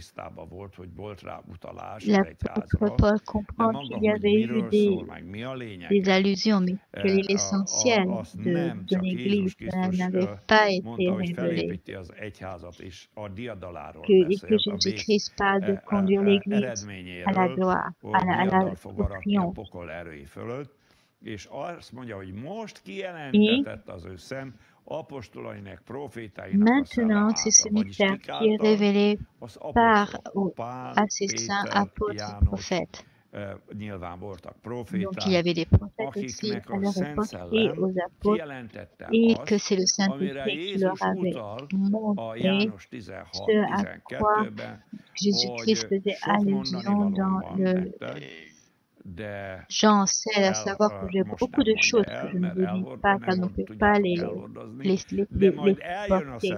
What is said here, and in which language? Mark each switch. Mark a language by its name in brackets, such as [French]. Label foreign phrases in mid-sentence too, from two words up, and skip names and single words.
[French] L'apôtre Paul comprend qu'il y avait eu des allusions, mais que l'essentiel de l'Église n'avait pas été révélé. Que Jésus-Christ parle de conduire l'Église à la gloire, au triomphe. [Hungarian] És azt mondja, hogy most kijelentetett az ő szent apostolainak, profétainak a [French] Maintenant, c'est ce mystère qui est révélé à ces saints apôtres prophètes. Donc, il y avait des prophètes aussi à leur époque et aux apôtres, et que c'est le Saint-Esprit qui leur avait montré ce à quoi Jésus-Christ faisait allusion dans le Jean 16, à savoir que j'ai beaucoup de choses que je ne vous dis pas, car on ne peut pas les porter.